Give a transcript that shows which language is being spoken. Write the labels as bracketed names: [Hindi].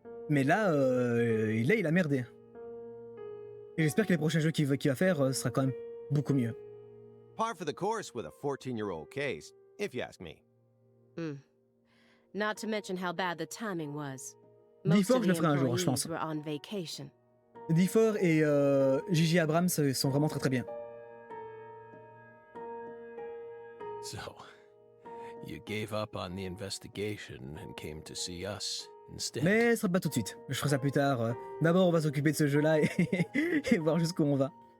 [French] Mais là, il a merdé. Et j'espère que les prochains jeux qu'il va faire sera quand même beaucoup mieux. [English] Par for the course with a 14-year-old case, if you ask me. Not to mention how bad the timing was. [French] Difor, je le ferai un jour, je pense. [English] Were on vacation. [French] Difor et Gigi Abrams sont vraiment très très bien. [English] So, you gave up on the investigation and came to see us instead. [French] Mais ce sera pas tout de suite. Je ferai ça plus tard. D'abord, on va s'occuper de ce jeu-là et voir jusqu'où on va.